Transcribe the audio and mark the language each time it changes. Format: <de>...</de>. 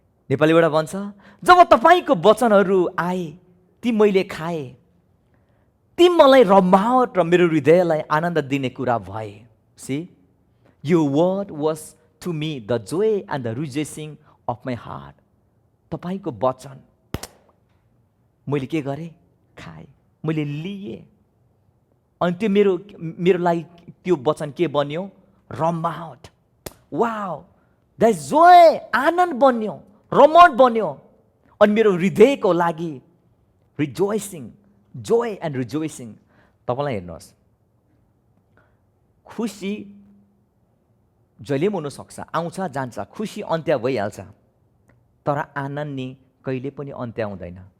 <ne>नेपालीबाट भन्छ, जब तपाईँको वचनहरू आए ती मैले खाए, ती मलाई रमावट र मेरो हृदयलाई आनन्द दिने कुरा भए।</ne> <en>See, your word was to me the joy and the rejoicing of my heart.</en> <ne>तपाईँको वचन मैले के गरेँ? खाएँ, मैले लिएँ, अनि त्यो मेरो लागि त्यो वचन के बन्यो? रमावट।</ne> <en>wow, that joy,</en> <ne>आनन्द बन्यो, रमावट बन्यो, अनि मेरो हृदयको लागि</ne> <en>Rejoicing, joy and rejoicing.</en> <ne>तपाईँलाई हेर्नुहोस्, खुसी जहिले पनि हुनसक्छ, आउँछ जान्छ, खुसी अन्त्य भइहाल्छ, तर आनन्द नि कहिले पनि अन्त्य हुँदैन।</ne>